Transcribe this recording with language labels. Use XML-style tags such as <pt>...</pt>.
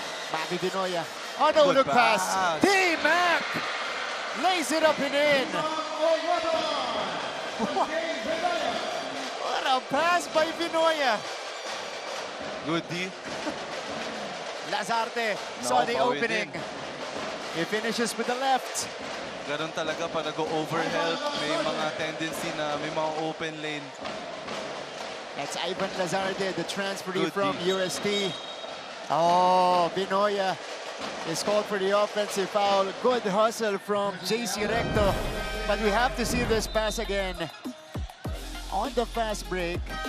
<en>Bobby Binoya. Oh, no, look pass. T-Mac lays it up and in. What a pass by Binoya. Good D. Lazarte saw the opening. He finishes with the left.</en> <tl>Ganon talaga pa nag-overhelp. May mga tendency na may mga open lane.</tl> <en>That's Ivan Lazarte, the transferee from UST. Oh, Binoya is called for the offensive foul. Good hustle from JC Recto. But we have to see this pass again. On the fast break.</en>